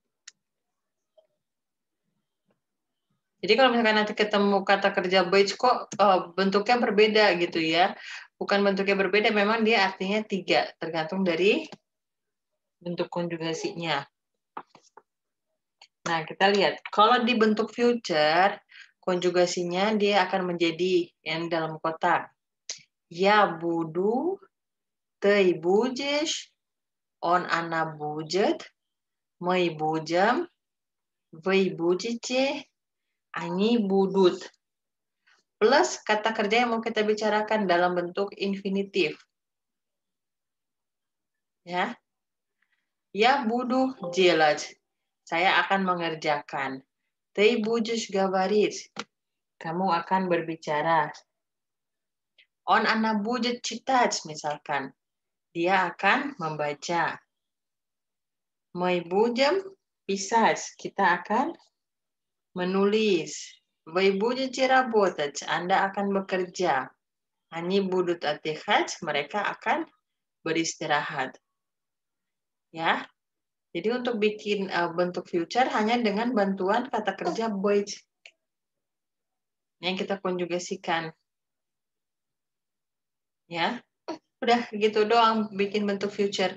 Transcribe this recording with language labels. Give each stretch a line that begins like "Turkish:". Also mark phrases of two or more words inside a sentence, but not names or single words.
Indonesian: Jadi kalau misalkan nanti ketemu kata kerja быть kok bentuknya berbeda gitu ya. Bukan bentuknya berbeda, memang dia artinya 3, tergantung dari bentuk konjugasinya. Nah, kita lihat. Kalau di bentuk future, konjugasinya dia akan menjadi yang dalam kotak.
Russian: Я буду, ты будешь, он, она будет, мы будем, вы будете, они будут.
Indonesian: Plus kata kerja yang mau kita bicarakan dalam bentuk infinitif. Ya.
Russian: Я буду делать.
Indonesian: Saya akan mengerjakan.
Russian: Ты будешь говорить.
Indonesian: Kamu akan berbicara.
Russian: Он, она будет читать,
Indonesian: misalkan. Dia akan membaca.
Russian: Мы будем писать.
Indonesian: Kita akan menulis.
Russian: Вы будете работать.
Indonesian: Anda akan bekerja.
Russian: Они будут отдыхать.
Indonesian: Mereka akan beristirahat. Ya. Jadi untuk bikin bentuk future hanya dengan bantuan kata kerja быть. Yang kita konjugasikan. Ya. Udah gitu doang bikin bentuk future.